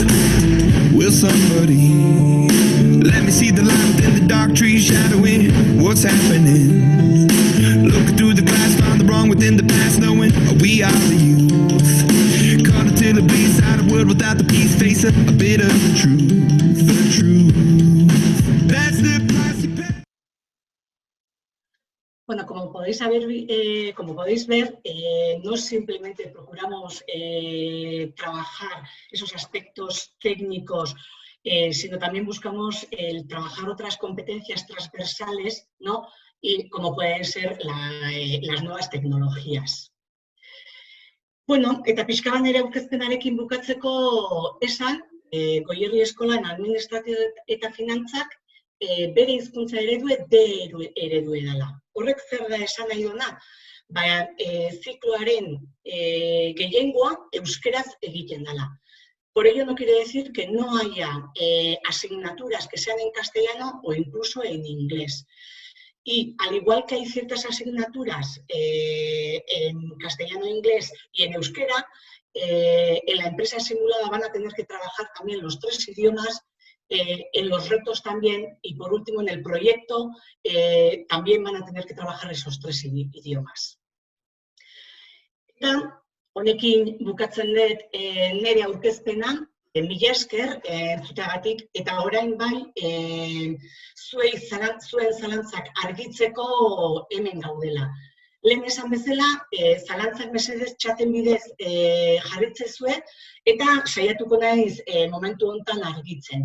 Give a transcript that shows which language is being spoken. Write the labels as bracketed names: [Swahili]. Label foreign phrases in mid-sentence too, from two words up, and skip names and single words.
[English] Will somebody let me see the light within the dark trees shadowing what's happening? Looking through the glass, found the wrong within the past, knowing we are the youth. Caught until it bleeds out of world without the peace, face a bit of the truth, the truth. That's the price you pay. [Spanish] Bueno, como podéis ver, no simplemente procuramos trabajar esos aspectos técnicos, sino también buscamos el trabajar otras competencias transversales, ¿no? Y como pueden ser las nuevas tecnologías. [Basque] Bueno, eta pixka bat nire aurkezpenarekin bukatzeko esan, Goierri Eskolan administrazio eta finantzak bere hizkuntza eredue D eredue dela. Horrek zer da esan nahi duna? Zikloaren gehiengoa euskeraz egiten dela. [Spanish] Por ello no quiere decir que no haya asignaturas que sean en castellano o incluso en inglés. Y al igual que hay ciertas asignaturas en castellano e inglés y en euskera, en la empresa simulada van a tener que trabajar también los 3 idiomas, en los retos también, y por último en el proyecto también van a tener que trabajar esos 3 idiomas. [Basque] Eta honekin bukatzen dut nire aurkezpena, mila esker entzuteagatik, eta orain bai zuen zalantzak argitzeko hemen gaudela. Lehen esan bezala, zalantzak mesedez txaten bidez jarritzezue eta saiatuko naiz momentu honetan argitzen.